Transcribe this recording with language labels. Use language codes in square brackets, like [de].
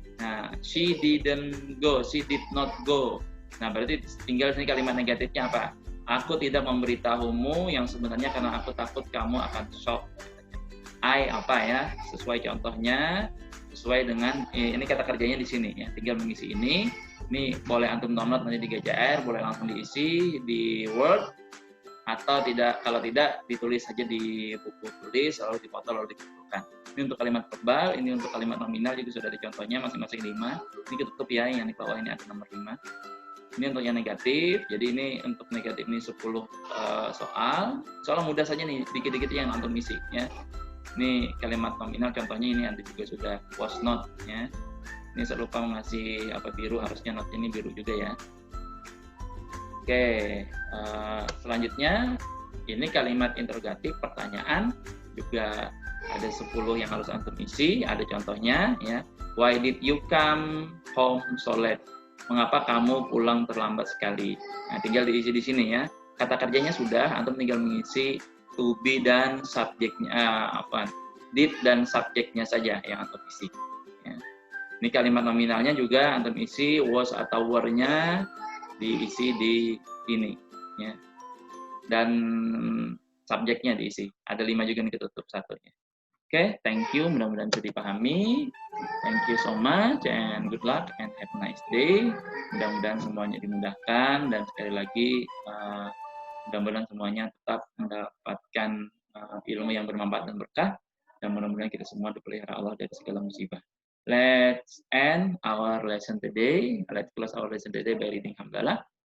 [en] Nah, she didn't go, she did not go. [id] Nah, berarti tinggal sini kalimat negatifnya apa? Aku tidak memberitahumu yang sebenarnya karena aku takut kamu akan shock. I apa ya? Sesuai contohnya, sesuai dengan ini kata kerjanya di sini ya. Tinggal mengisi ini. Ini boleh antum download nanti di GCR, boleh langsung diisi di Word, atau tidak, kalau tidak ditulis saja di buku tulis, lalu dipoto, lalu dikumpulkan. Ini untuk kalimat verbal, ini untuk kalimat nominal juga sudah ada contohnya masing-masing 5. Ini ketutup ya, yang di bawah ini ada nomor 5. Ini untuk yang negatif, jadi ini untuk negatif ini 10 soal. Soal mudah saja nih, dikit-dikit yang antum isi ya. Ini kalimat nominal contohnya ini antum juga sudah was not ya. Ini saya lupa mengasih apa biru, harusnya not ini biru juga ya. Oke, selanjutnya ini kalimat interrogatif pertanyaan juga ada 10 yang harus antum isi. Ada contohnya ya. [en] Why did you come home so late? [id] Mengapa kamu pulang terlambat sekali? Nah, tinggal diisi di sini ya. Kata kerjanya sudah, antum tinggal mengisi to be dan subjeknya did dan subjeknya saja yang antum isi. Ya. Ini kalimat nominalnya juga antum isi was atau were-nya diisi di ini ya. Dan subjeknya diisi. Ada 5 juga nih ketutup satunya. Oke, [en] thank you. [id] Mudah-mudahan bisa dipahami. [en] Thank you so much and good luck and have a nice day. [id] Mudah-mudahan semuanya dimudahkan dan sekali lagi mudah-mudahan semuanya tetap mendapatkan ilmu yang bermanfaat dan berkah, dan mudah-mudahan kita semua dipelihara Allah dari segala musibah. [en] Let's end our lesson today. Let's close our lesson today by reading Hamdalah.